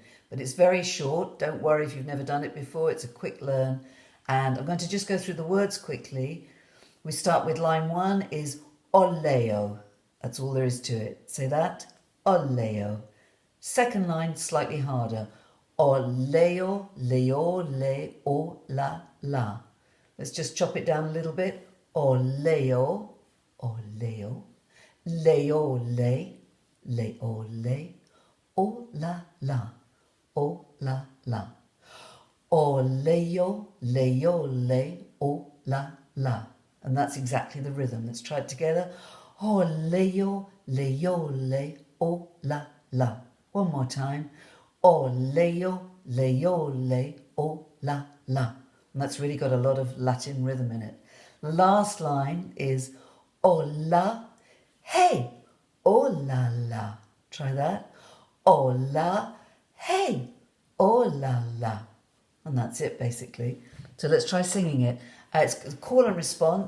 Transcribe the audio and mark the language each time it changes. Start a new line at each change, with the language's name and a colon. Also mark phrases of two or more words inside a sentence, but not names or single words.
English: But it's very short, don't worry if you've never done it before, it's a quick learn. And I'm going to just go through the words quickly. We start with line 1 is Oleo. That's all there is to it. Say that, Oleo. Second line, slightly harder. Oleo, leo, le, o, la, la. Let's just chop it down a little bit. Oleo, oleo, leo, le, leo, le, o, la, la, o, la, la. Oleo, leo, le, o, la, la. And that's exactly the rhythm. Let's try it together. Oleo, leo, le, o, la, la. One more time. Oleo, leo, le, o, la, la. And that's really got a lot of Latin rhythm in it. The last line is Ola, hey, oh la la. Try that. Ola, hey, oh la la. And that's it basically. So let's try singing it. It's a call and response.